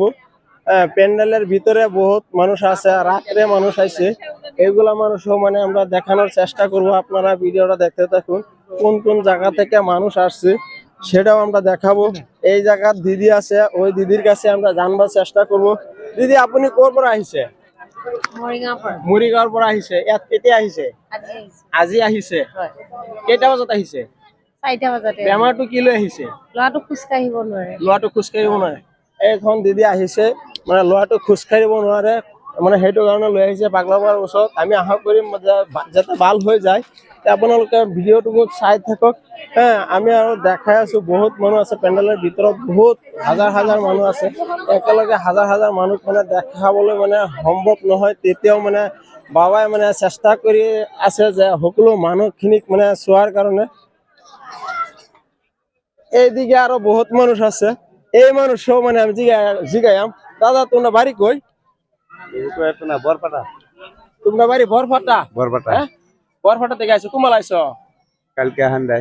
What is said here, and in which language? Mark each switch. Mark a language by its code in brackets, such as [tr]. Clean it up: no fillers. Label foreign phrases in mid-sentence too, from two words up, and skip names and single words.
[bn] প্যান্ডেলের ভিতরে বহুত মানুষ আছে, রাত্রে মানুষ আইছে, এইগুলা মানুষও মানে আমরা দেখানোর চেষ্টা করব। আপনারা ভিডিওটা দেখতে থাকুন, কোন কোন জায়গা থেকে মানুষ আসছে সেটাও আমরা দেখাবো। এই জায়গার দিদি আছে, ওই দিদির কাছে আমরা জানবার চেষ্টা করব। [as] দিদি আপনি কোর পর আহিছে? মৰিগাঁৱৰ পৰা আহিছে। ইয়াত কেতিয়া আহিছে? আজি আহিছে। কেইটা বজাত আহিছে? 4টা বজাতে। বেমাৰটো কি লৈ আহিছে? ল'ৰাটো খোজ কাঢ়িব নোৱাৰে। ল'ৰাটো খোজ কাঢ়িব নোৱাৰে। এইখন দিদি আহিছে মানে ল'ৰাটো খোজ কাঢ়িব নোৱাৰে মানে সেইটো কাৰণে লৈ আহিছে পাগলাবাৰ ওচৰত। আমি আশা কৰিম যাতে ভাল হৈ যায়। আপোনালোকে ভিডিঅ'টো চাই থাকক। হ্যাঁ আমি আৰু দেখাই আছো বহুত মানুহ আছে পেণ্ডেলৰ ভিতৰত, বহুত হাজাৰ হাজাৰ মানুহ আছে। একেলগে হাজাৰ হাজাৰ মানুহ মানে দেখাবলৈ মানে সম্ভৱ নহয়, তেতিয়াও মানে বাবাই মানে চেষ্টা কৰি আছে যে সকলো মানুহখিনিক মানে চোৱাৰ কাৰণে। [bn] এইদিকে আরো বহুত মানুষ আছে, এই মানুষও মানে আমি জিগাইম দাদা তোমরা বাড়ি কই? বরপাটা। তোমরা বাড়ি বরফাটা? বরপাটা। হ্যাঁ বরফাটা থেকে আইছো, কুমাল আইছো? কালকে হান্দায়।